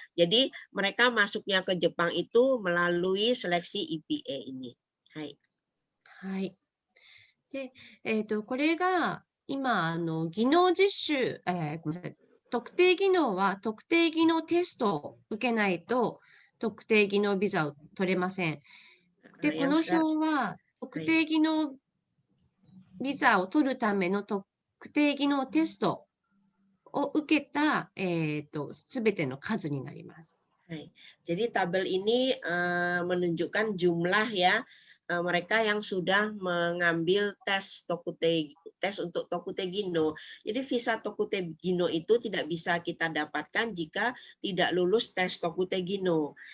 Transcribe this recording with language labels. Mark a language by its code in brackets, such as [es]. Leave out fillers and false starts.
[id] Jadi mereka masuknya ke Jepang itu melalui seleksi IPA ini. Hai. [ja] はい。で、これが今、技能実習、ごめんなさい、特定技能は特定技能テストを受けないと特定技能ビザを取れません。で、この表は特定技能ビザを取るための特定技能テストを受けたすべての数になります。 [id] Jadi tabel ini menunjukkan jumlah ya mereka yang sudah mengambil tes untuk Tokutegino. Jadi visa Tokutegino itu tidak bisa kita dapatkan jika tidak lulus tes Tokutegino.